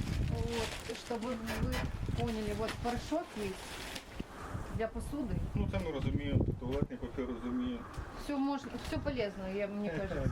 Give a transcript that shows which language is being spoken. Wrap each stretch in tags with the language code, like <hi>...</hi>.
<ru>Вот, чтобы вы поняли, вот порошок есть для посуды.</ru> <uk>Ну це ми розуміємо, туалетний папір розуміє.</uk> <ru>Все можно, все полезно, мне кажется,</ru>